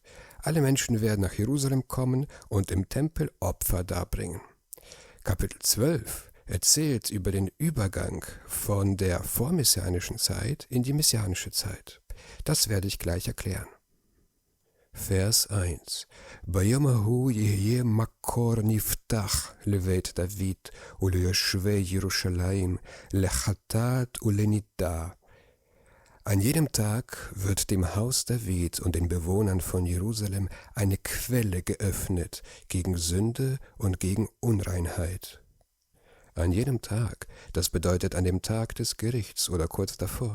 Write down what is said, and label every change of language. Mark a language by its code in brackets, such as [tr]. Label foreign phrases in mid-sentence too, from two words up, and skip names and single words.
[de] Alle Menschen werden nach Jerusalem kommen und im Tempel Opfer darbringen. Kapitel 12 erzählt über den Übergang von der vormessianischen Zeit in die messianische Zeit. Das werde ich gleich erklären. Vers 1. [he] ביום ההוא יהיה מקור נפתח לבית דוד וליושבי ירושלים לחטאת ולנידה. [de] An jedem Tag wird dem Haus David und den Bewohnern von Jerusalem eine Quelle geöffnet gegen Sünde und gegen Unreinheit. An jedem Tag, das bedeutet an dem Tag des Gerichts oder kurz davor.